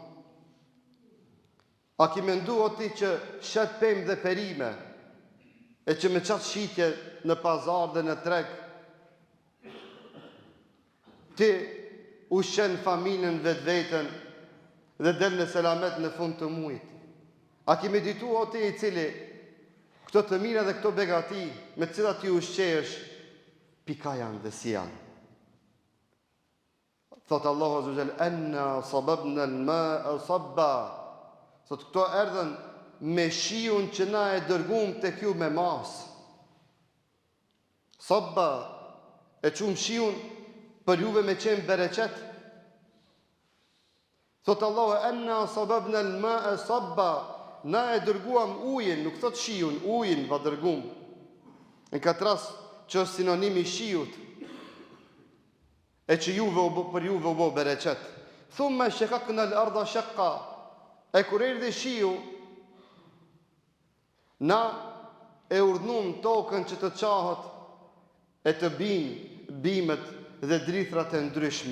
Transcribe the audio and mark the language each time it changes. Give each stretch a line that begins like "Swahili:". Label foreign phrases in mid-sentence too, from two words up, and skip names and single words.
Albanian: A ki menduar ti që shet pemë dhe perime e që me qatë shitje në pazar dhe në treg ti ushqen familjen vetveten dhe del në selamet në fund të muajit? A ki medituar ti i cili Këto të mira dhe këto begati me të cilat ju ushqehesh, pika janë dhe si janë. Thotë Allahu
Arabic: عز وجل, "أنا صببنا الماء صبا."
Albanian: Thotë këto erdhën me shiun që na e dërguam tek ju me mas. Sabba e çum shiun për juve me qenë bereqet. Thotë Allahu,
Arabic: "أنا صببنا الماء صبا."
Albanian: Na e dërguam ujin, nuk thot shiun, ujin va dërguam. Në këtë rast që është sinonimi shiut, e që për juve u bo bereqet.
Arabic: ثم شققنا الأرض شقا.
Albanian: E kur erdhi shiu, na e urdhnum tokën që të qahet e të bimet dhe drithrat e ndryshme.